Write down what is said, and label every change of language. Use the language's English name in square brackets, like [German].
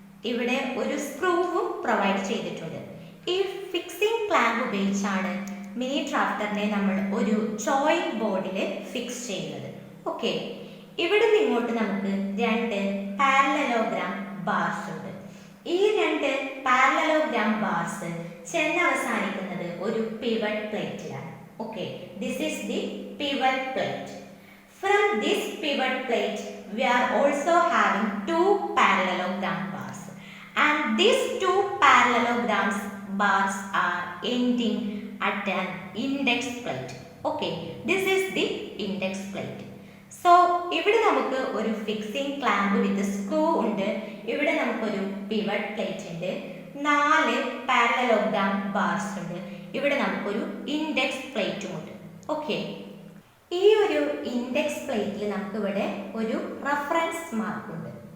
[Malayalam] ഇവിടെ ഒരു സ്ക്രൂവും പ്രൊവൈഡ് ചെയ്തിട്ടുണ്ട്. ഈ ഫിക്സിംഗ് ക്ലാമ്പ് ഉപയോഗിച്ചാണ് മിനി ഡ്രാഫ്റ്ററിനെ നമ്മൾ ഒരു ഡ്രോയിങ് ബോർഡിൽ ഫിക്സ് ചെയ്യുന്നത്. ഓക്കെ, ഇവിടെ നിന്ന് ഇങ്ങോട്ട് നമുക്ക് രണ്ട് പാരലലോഗ്രാം ബാർസ് ഉണ്ട്. ഈ രണ്ട് പാരലലോഗ്രാം ബാർസ് ചെന്നവസാനിക്കുന്നത് ഒരു pivot പ്ലേറ്റിലാണ്. [English] Okay, this is the pivot plate. From this pivot plate, we are also having two parallelogram bars, and these two parallelogram bars are ending at an index plate. Okay, this is the index plate. [Malayalam] So, ഇവിടെ നമുക്ക് ഒരു fixing clamp വിത്ത് screw ഉണ്ട്. ഇവിടെ നമുക്കൊരു pivot plate ഉണ്ട്. 4 parallelogram bars ഉണ്ട്. ഇവിടെ നമുക്കൊരു ഇൻഡെക്സ് പ്ലേറ്റും ഉണ്ട്. ഓക്കെ, ഈ ഒരു ഇൻഡെക്സ് പ്ലേറ്റിൽ നമുക്കിവിടെ ഒരു റഫറൻസ് മാർക്ക് ഉണ്ട്.